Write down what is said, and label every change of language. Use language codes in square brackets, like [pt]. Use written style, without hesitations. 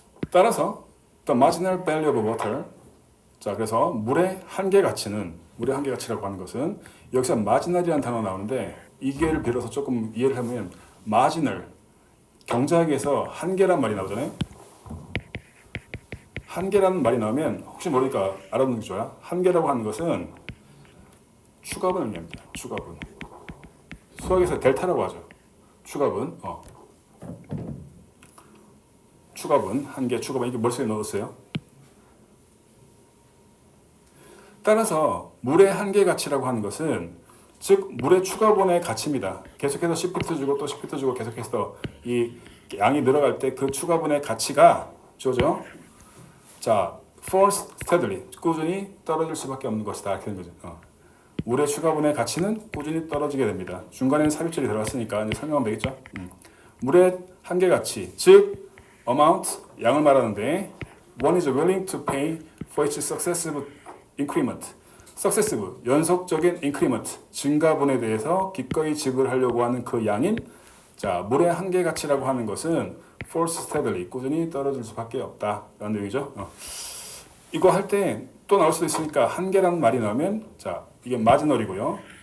[en] 따라서 the marginal value of water. [ko] 자, 그래서 물의 한계 가치라고 하는 것은 여기서 marginal이라는 단어가 나오는데 이게를 빌어서 조금 이해를 하면 marginal, 경제학에서 한계란 말이 나오잖아요. 한계라는 말이 나오면 혹시 모르니까 알아두는 게 좋아요. 한계라고 하는 것은 추가분을 의미합니다. 추가분. 수학에서 델타라고 하죠. 추가분. 추가분, 한계, 추가분 이게 머릿속에 넣었어요. 따라서 물의 한계 가치라고 하는 것은 즉 물의 추가분의 가치입니다. 계속해서 10피트 주고 또 10피트 주고 계속해서 이 양이 늘어갈 때 그 추가분의 가치가 주어져. 자, falls steadily, 꾸준히 떨어질 수밖에 없는 것이다. 이렇게 되는 거죠. 물의 추가분의 가치는 꾸준히 떨어지게 됩니다. 중간에는 삽입절이 들어갔으니까 이제 설명하면 되겠죠. [en] 물의 한계 가치, 즉 amount, 양을 말하는데 one is willing to pay for its successive increment. [ko] successive, 연속적인 increment, 증가분에 대해서 기꺼이 지불하려고 하는 그 양인 자, 물의 한계 가치라고 하는 것은 falls steadily, 꾸준히 떨어질 수밖에 없다라는 얘기죠. 이거 할 때 또 나올 수도 있으니까 한계라는 말이 나오면 자, 이게 마지널이고요.